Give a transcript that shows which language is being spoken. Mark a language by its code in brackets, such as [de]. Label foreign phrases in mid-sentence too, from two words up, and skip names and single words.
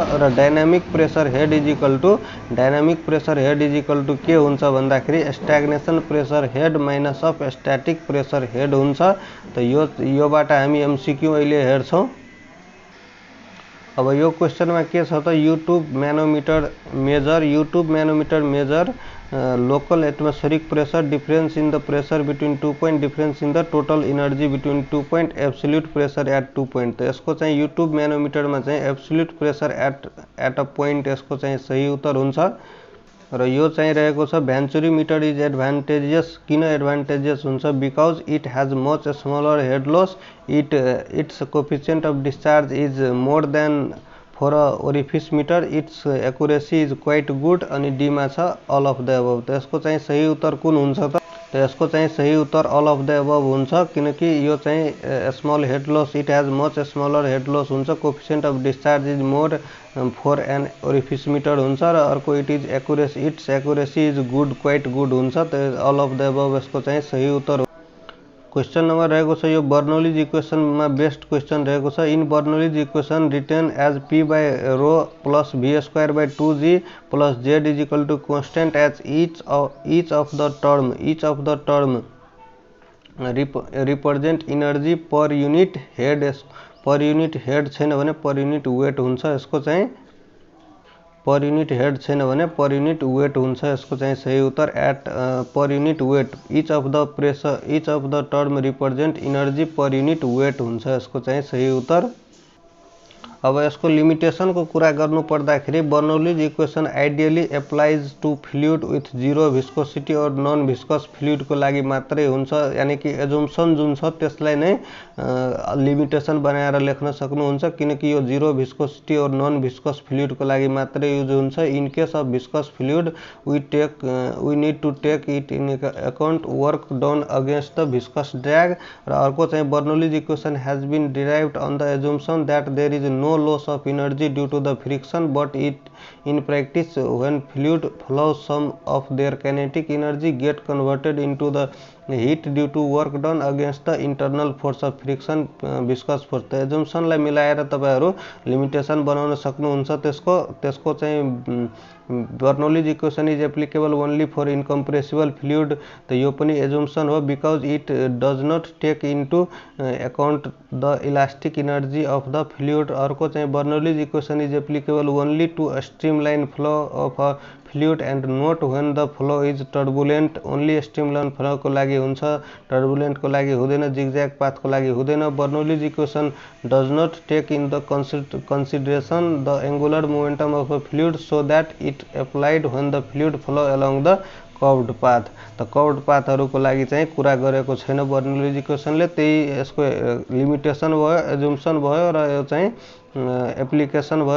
[en] र dynamic pressure head is equal to [ne] के हुन्छ भन्दाखेरि [en] stagnation pressure head minus of static pressure head हुन्छ। [ne] त योबाट हामी एमसीक्यू अहिले हेर्छौँ। अब यो क्वेशनमा के छ त [en] YouTube manometer measure local atmospheric pressure difference in the pressure between 2 point difference in the total energy between 2 point absolute pressure at 2 point. [ne] तो यसको चाहिँ YouTube म्यानोमिटरमा चाहिँ [en] absolute pressure at a point [ne] यसको चाहिँ सही उत्तर हुन्छ। र यो चाहिँ रहेको छ [en] venturi meter is advantageous. [ne] किन एडभान्टेजियस हुन्छ? [en] because it has much smaller head loss, its coefficient of discharge is more than for a orifice meter, its accuracy is quite good. [ne] अनि डी मा छ [en] all of the above. [ne] त यसको चाहिँ सही उत्तर कुन हुन्छ त? यसको चाहिँ सही उत्तर [en] all of the above [ne] हुन्छ किनकि यो चाहिँ [en] small head loss, it has much smaller head loss [ne] हुन्छ। [en] coefficient of discharge is more for an orifice meter [ne] हुन्छ र अर्को [en] its accuracy is good quite good हुन्छ। [ne] त [en] all of the above [ne] यसको चाहिँ सही उत्तर हो। [en] question number [ne] रहेको छ यो [en] Bernoulli's equationमा best question [ne] रहेको छ। [en] in Bernoulli's equation written as P by rho plus V square by 2G plus Z is equal to constant as each of the term represent energy per unit head [ne] छैन भने [en] per unit weight हुन्छ। [ne] यसको चाहिँ [en] per unit head [ne] छैन भने [en] per unit weight [ne] हुन्छ। यसको चाहिँ सही उत्तर [en] at per unit weight each of the term represent energy per unit weight हुन्छ। [ne] यसको चाहिँ सही उत्तर। अब यसको लिमिटेशन को कुरा गर्नु पर्दाखेरि [en] Bernoulli's equation ideally applies to fluid with zero viscosity or non viscous fluid [ne] को लागि मात्रै हुन्छ। यानी कि एजुम्सन जुन छ त्यसलाई नै लिमिटेशन बनाएर लेख्न सक्नुहुन्छ किनकि यो [en] zero viscosity or non viscous fluid [ne] को लागि मात्रै युज हुन्छ। [en] in case of viscous fluid we need to take it in account work done against the viscous drag. [ne] र अर्को चाहिँ [en] Bernoulli's equation has been derived on the assumption that there is no loss of energy due to the friction, but in practice when fluid flows some of their kinetic energy get converted into the heat due to work done against the internal force of friction viscous force. [ne] त एजम्सनलाई मिलाएर तपाईहरु लिमिटेसन बनाउन सक्नुहुन्छ। त्यसको चाहिँ [en] Bernoulli's equation is applicable only for incompressible fluid. [ne] त यो पनि एजम्सन हो [en] because it does not take into account the elastic energy of the fluid. [ne] अर्को चाहिँ [en] Bernoulli's equation is applicable only to streamline flow of a fluid and not when the flow is turbulent. only streamline flowको [ne] लागि हुन्छ, टर्बुलेन्टको लागि हुँदैन, [en] zigzag pathको [ne] लागि हुँदैन। [en] Bernoulli's equation does not take in the consideration the angular momentum of a fluid so that it applied when the fluid flow along the curved path. [ne] त [en] curved pathहरुको [ne] लागि चाहिँ कुरा गरेको छैन बर्नौलीज इक्वेसनले, त्यही यसको लिमिटेसन भयो, एजम्सन भयो र यो चाहिँ एप्लिकेसन भयो।